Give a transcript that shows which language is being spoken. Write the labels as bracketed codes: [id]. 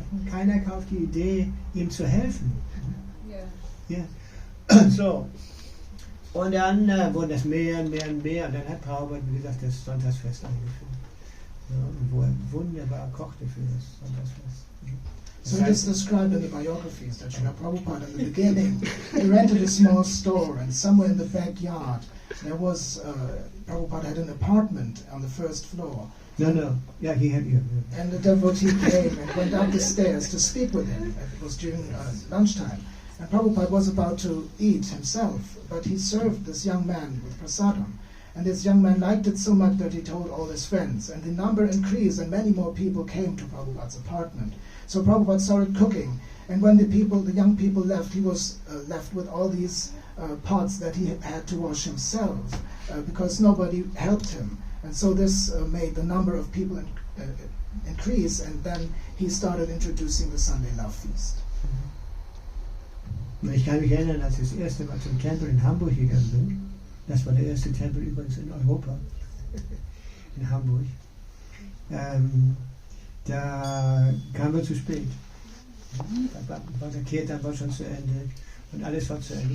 [de] Keiner kauft die Idee, ihm zu helfen. Ja. So. Und dann wurde das mehr und mehr und mehr. Und dann hat Prabhupada, wie gesagt, das Sonntagsfest eingeführt. Ja, wo er wunderbar kochte für das Sonntagsfest. [en] So it is described in the biographies that Srila Prabhupada, in the beginning, he rented a small store, and somewhere in the backyard, there was, Prabhupada had an apartment on the first floor. No. Yeah, he had. Yeah. And the devotee came and went up the stairs to speak with him. It was during lunchtime. And Prabhupada was about to eat himself, but he served this young man with prasadam. And this young man liked it so much that he told all his friends. And the number increased, and many more people came to Prabhupada's apartment. So Prabhupada started cooking. And when the young people left, he was left with all these pots that he had to wash himself, because nobody helped him. And so this made the number of people increase, and then he started introducing the Sunday Love Feast. [de] Ich kann mich erinnern, als ich das erste Mal zum Tempel in Hamburg gegangen bin. Das war der erste Tempel übrigens in Europa, in Hamburg. Da kamen wir zu spät. Der Kirtan war schon zu Ende und alles war zu Ende.